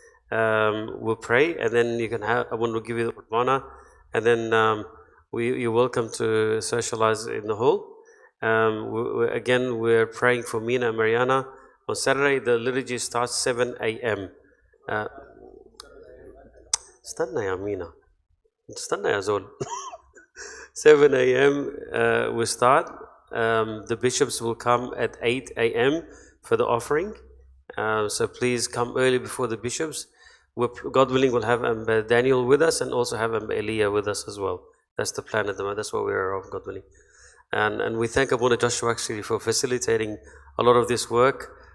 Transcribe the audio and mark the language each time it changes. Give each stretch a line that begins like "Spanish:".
English: We'll pray, and then you can have Abuna will give you the honor, and then you're welcome to socialize in the hall. Again, we're praying for Mina and Mariana. On Saturday, the liturgy starts 7 a.m.
Arabic: استنى يا مينا استنى يا زول 7 a.m.
English: we start. The bishops will come at 8 a.m. for the offering. So please come early before the bishops. God willing, we'll have Daniel with us and also have Elia with us as well. That's the plan at the moment. That's what we are of, God willing. And we thank Abuna Joshua actually for facilitating a lot of this work.